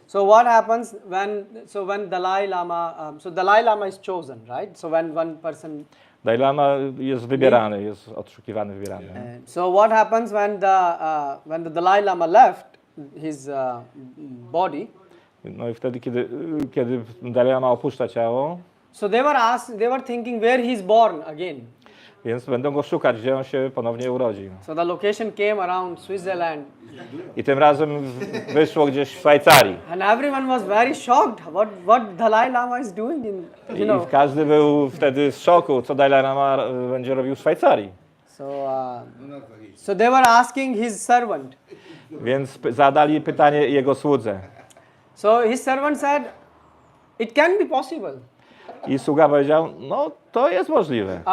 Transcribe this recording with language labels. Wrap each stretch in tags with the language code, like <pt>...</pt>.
<en>So what happens when Dalai Lama, Dalai Lama is chosen, right? So when one person.</en> <pl>Dalai Lama jest wybierany, jest odszukiwany, wybierany.</pl> <en>So what happens when the Dalai Lama left his body?</en> <pl>No i wtedy, kiedy Dalai Lama opuszcza ciało.</pl> <en>So they were thinking where he's born again.</en> <pl>Więc będą go szukać, gdzie on się ponownie urodzi.</pl> <en>So the location came around Switzerland.</en> <pl>I tym razem wyszło gdzieś w Szwajcarii.</pl> <en>And everyone was very shocked what Dalai Lama is doing in,</en> <pl>I każdy był wtedy w szoku, co Dalai Lama będzie robił w Szwajcarii.</pl> <en>So they were asking his servant.</en> <pl>Więc zadali pytanie jego słudze.</pl> <en>So his servant said, it can be possible.</en> <pl>I sługa powiedział, no to jest możliwe.</pl>